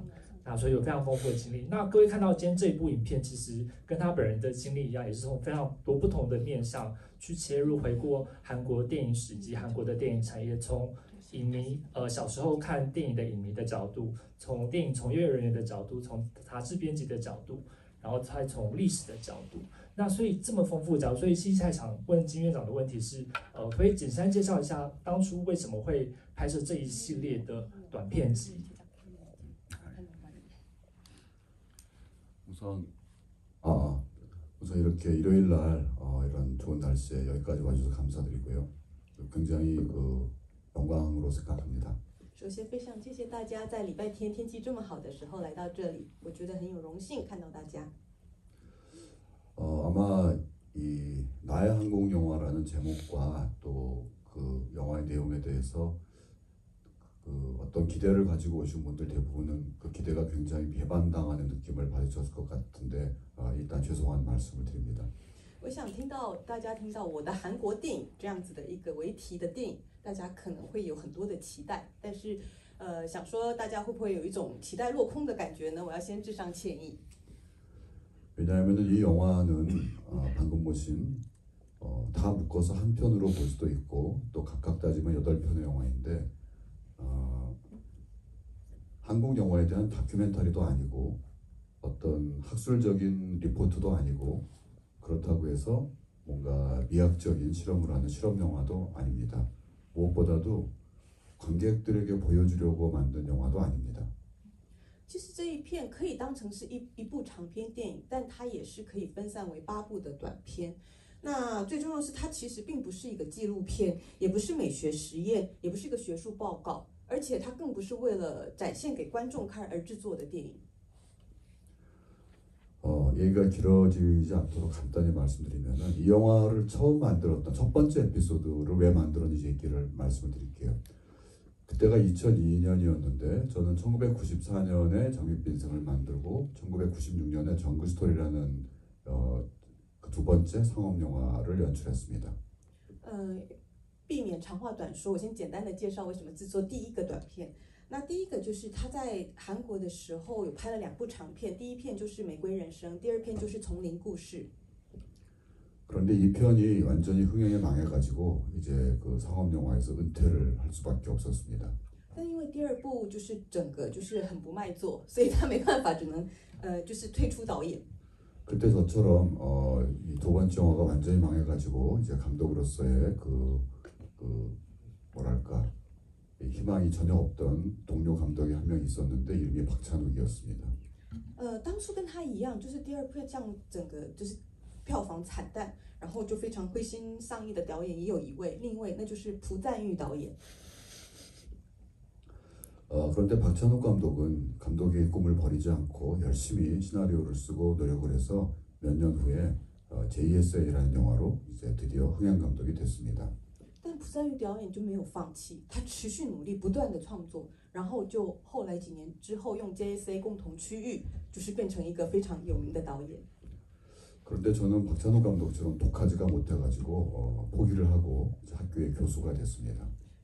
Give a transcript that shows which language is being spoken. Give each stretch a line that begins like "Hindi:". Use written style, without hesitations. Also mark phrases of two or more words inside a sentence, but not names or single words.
Chinese: 那所以有非常丰富的经历。那各位看到今天这一部影片，其实跟他本人的经历一样，也是从非常多不同的面向去切入，回顾韩国电影史及韩国的电影产业，从影迷小时候看电影的影迷的角度，从电影从业人员的角度，从杂志编辑的角度，然后再从历史的角度。那所以这么丰富的角度，所以现在想问金院长的问题是，可以简单介绍一下当初为什么会拍摄这一系列的短片集？
Korean: 우선 이렇게 일요일 날 이런 좋은 날씨에 여기까지 와주셔서 감사드리고요. 굉장히 영광으로 생각합니다.
Chinese: 首先，非常谢谢大家在礼拜天天气这么好的时候来到这里，我觉得很有荣幸看到大家。
Korean: 아마 이 나의 한국 영화라는 제목과 또 그 영화의 내용에 대해서 어떤 기대를 가지고 오신 분들 대부분은 그 기대가 굉장히 배반당하는 느낌을 받으셨을 것 같은데 일단 죄송한 말씀을 드립니다.
Chinese: 我想大家听到我的韩国电影这样子的一个为题的电影，大家可能会有很多的期待，但是想说大家会不会有一种期待落空的感觉呢？我要先致上歉意。
Korean: 왜냐하면 이 영화는 방금 보신 다 묶어서 한 편으로 볼 수도 있고 또 각각 따지면 8편의 영화인데 한국 영화에 대한 다큐멘터리도 아니고 어떤 학술적인 리포트도 아니고 그렇다고 해서 뭔가 미학적인 실험을 하는 실험 영화도 아닙니다. 무엇보다도 관객들에게 보여주려고 만든 영화도 아닙니다.
Chinese: 其实这一片可以当成是一部长篇电影，但它也是可以分散为8部的短片。那最重要的是，它其实并不是一个纪录片，也不是美学实验，也不是一个学术报告，而且它更不是为了展现给观众看而制作的电影。
Korean: 얘기가 길어지지 않도록 간단히 말씀드리면은 이 영화를 처음 만들었던 첫 번째 에피소드를 왜 만들었는지 얘기를 말씀을 드릴게요. 그때가 2002년이었는데 저는 1994년에 장밋빛생을 만들고 1996년에 정글스토리라는 그 두 번째 상업 영화를 연출했습니다.
Chinese: 避免长话短说，我先简单的介绍为什么制作第一个短片。那第一个就是他在韩国的时候有拍了2部长片，第一片就是《玫瑰人生》，第二片就是《丛林故事》。
Korean: 그런데 이 편이 완전히 흥행에 망해가지고 이제 그 상업 영화에서 은퇴를 할 수밖에 없었습니다.
Chinese: 但因为第2部就是整个就是很不卖座，所以他没办法，只能就是退出导演。
Korean: 그때 저처럼 이 두 번째 영화가 완전히 망해가지고 이제 감독으로서의 그 뭐랄까 희망이 전혀 없던 동료 감독이 한 명 있었는데 이름이 박찬욱이었습니다.
Chinese: 当初跟他一样，就是第2片这样整个就是票房惨淡，然后就非常灰心丧意的导演也有另一位那就是朴赞郁导演。
Korean: 그런데 박찬욱 감독은 감독의 꿈을 버리지 않고 열심히 시나리오를 쓰고 노력을 해서 몇 년 후에 JSA라는 영화로 이제 드디어 흥행 감독이 됐습니다.
Chinese: 但朴赞郁导演就没有放弃，他持续努力，不断的创作，然后就后来几年之后用 JSA 共同区域，就是变成一个非常有名的导演。
Korean: 그런데 저는 박찬욱 감독처럼 독하지가 못해가지고 포기를 하고 학교의 교수가 됐습니다.